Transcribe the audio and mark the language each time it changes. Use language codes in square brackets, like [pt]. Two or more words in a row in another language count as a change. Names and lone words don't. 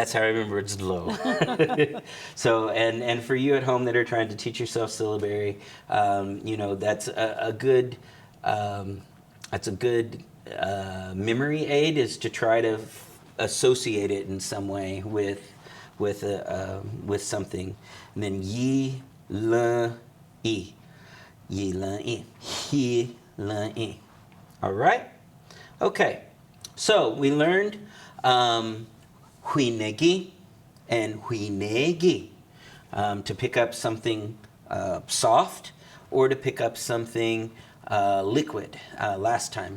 [en] that's how I remember it's glow. So, and for you at home that are trying to teach yourself syllabary, that's a good memory aid, is to try to associate it in some way with something. And then [chr] ye la e, he la e. [en] All right. Okay. So we learned huinegi and huinegi, to pick up something soft or to pick up something liquid last time.